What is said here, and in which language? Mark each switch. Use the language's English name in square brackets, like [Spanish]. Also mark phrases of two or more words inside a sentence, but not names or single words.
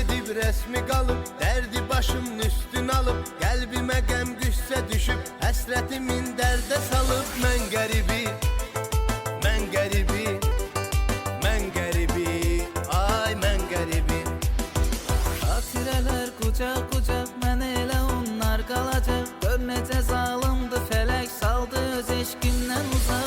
[Turkish] resmi kalıp, derdi başımın üstüne alıp, kalbime gəm güsse düşüp, həsretimin derde salıp, [Azerbaijani] mən qəribi, mən qəribi, mən qəribi, ay mən qəribi. Xatirələr qucaq qucaq, mən elə onlar qalacaq. Gör necə zalımdı fələk, saldı öz eşqimdən uzaq.